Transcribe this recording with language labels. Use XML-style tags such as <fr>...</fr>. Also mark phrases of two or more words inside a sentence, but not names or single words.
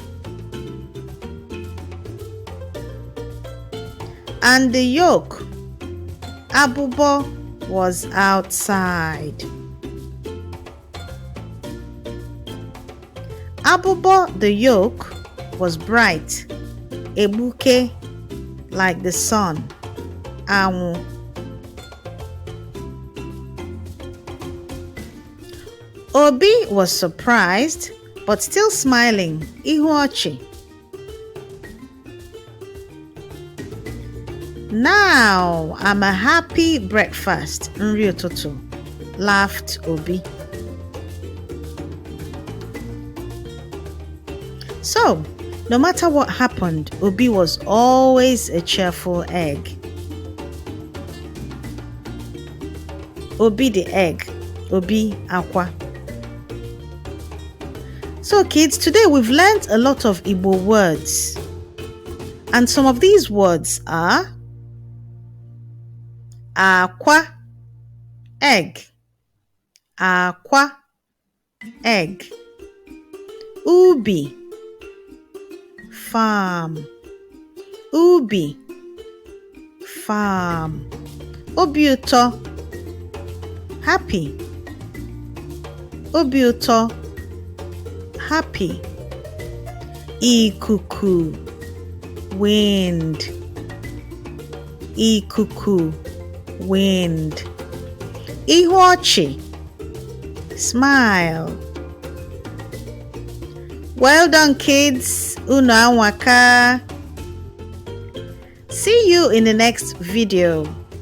<en>And the yolk, abụbọ, was outside. Abụbọ, the yolk, was bright, egbuke, like the sun, anwụ. Obi was surprised, but still smiling,</en> <ig>ihu ọchị.</ig> <en>Now I'm a happy breakfast,</en> <ig>nri ụtụtụ,</ig> <en>laughed Obi. So, no matter what happened, Obi was always a cheerful egg. Obi the egg, Obi Akwa. So kids, today we've learned a lot of Igbo words. And some of these words are Akwa, egg, Akwa, egg, Ubi, farm, Ubi, farm,</en> <ig>Obi ụtọ,</ig> <en>happy,</en> <ig>Obi ụtọ,</ig> <en>happy, ikuku, wind, ikuku, wind,</en> <ig>ihu ọchị,</ig> <en>smile. Well done kids,</en> <ig>unu anwaka.</ig> <en>See you in the next video.</en>